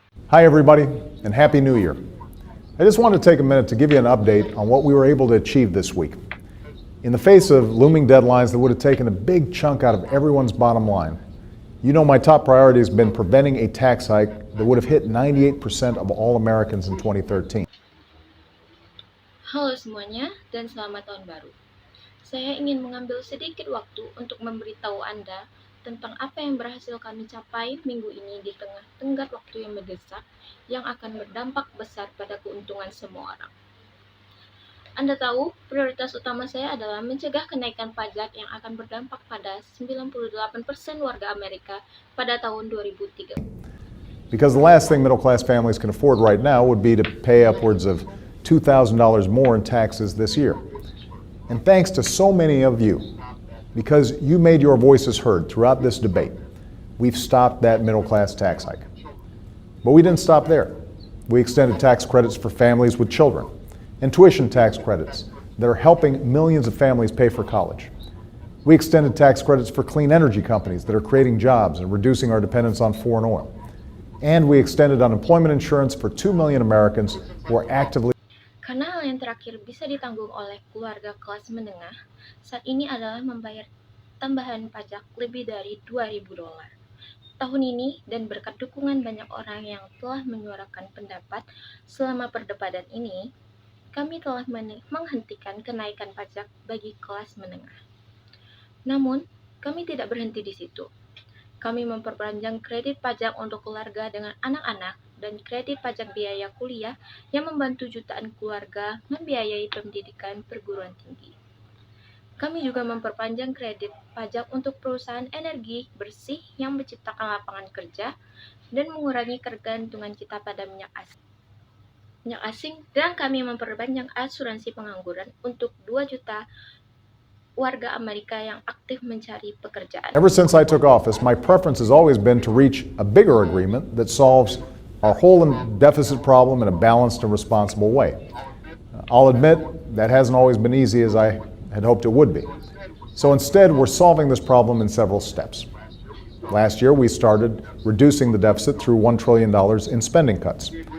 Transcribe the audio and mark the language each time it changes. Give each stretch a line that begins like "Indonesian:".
English: Hi, everybody, and Happy New Year. I just wanted to take a minute to give you an update on what we were able to achieve this week. In the face of looming deadlines that would have taken a big chunk out of everyone's bottom line, you know my top priority has been preventing a tax hike that would have hit 98% of all Americans in 2013.
Indonesian: Halo semuanya dan selamat tahun baru. Saya ingin mengambil sedikit waktu untuk memberitahu Anda tentang apa yang berhasil kami capai minggu ini di tengah tenggat waktu yang mendesak yang akan berdampak besar pada keuntungan semua orang. Anda tahu, prioritas utama saya adalah mencegah kenaikan pajak yang akan berdampak pada 98% warga Amerika pada tahun 2003.
English: Because the last thing middle-class families can afford right now would be to pay upwards of $2,000 more in taxes this year. And thanks to so many of you, because you made your voices heard throughout this debate, we've stopped that middle-class tax hike. But we didn't stop there. We extended tax credits for families with children and tuition tax credits that are helping millions of families pay for college. We extended tax credits for clean energy companies that are creating jobs and reducing our dependence on foreign oil. And we extended unemployment insurance for 2 million Americans who are actively.
Indonesian: Karena hal yang terakhir bisa ditanggung oleh keluarga kelas menengah, saat ini adalah membayar tambahan pajak lebih dari $2.000 tahun ini, dan berkat dukungan banyak orang yang telah menyuarakan pendapat selama perdebatan ini, kami telah menghentikan kenaikan pajak bagi kelas menengah. Namun, kami tidak berhenti di situ. Kami memperpanjang kredit pajak untuk keluarga dengan anak-anak dan kredit pajak biaya kuliah yang membantu jutaan keluarga membiayai pendidikan perguruan tinggi. Kami juga memperpanjang kredit pajak untuk perusahaan energi bersih yang menciptakan lapangan kerja dan mengurangi ketergantungan kita pada minyak asing, dan kami memperpanjang asuransi pengangguran untuk 2 juta warga Amerika yang aktif mencari pekerjaan.
English: Ever since I took office, my preference has always been to reach a bigger agreement that solves our whole deficit problem in a balanced and responsible way. I'll admit that hasn't always been easy as I had hoped it would be. So instead, we're solving this problem in several steps. Last year, we started reducing the deficit through $1 trillion in spending cuts.